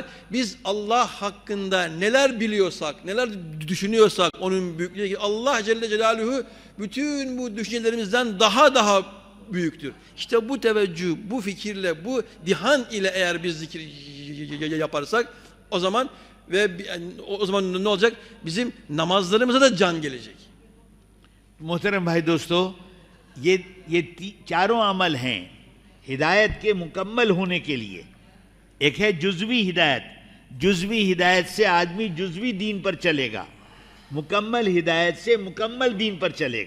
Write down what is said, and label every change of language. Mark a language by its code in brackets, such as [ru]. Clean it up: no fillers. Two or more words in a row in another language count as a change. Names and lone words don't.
[tr] Biz Allah hakkında neler biliyorsak, neler düşünüyorsak onun büyüklüğü, Allah [ar] جل جلاله [tr] bütün bu düşüncelerimizden daha büyüktür. İşte bu teveccüh, bu fikirle, bu dihan ile eğer biz zikir yaparsak o zaman ne olacak? Bizim namazlarımıza da can gelecek. [hi] मोहतरम भाई दोस्तों, ये चारों अमल हैं हिदायत के मुकम्मल होने के लिए. एक है जुज़वी हिदायत. जुज़वी हिदायत से आदमी जुज़वी दीन पर चलेगा, मुकम्मल हिदायत से मुकम्मल दीन पर चलेगा.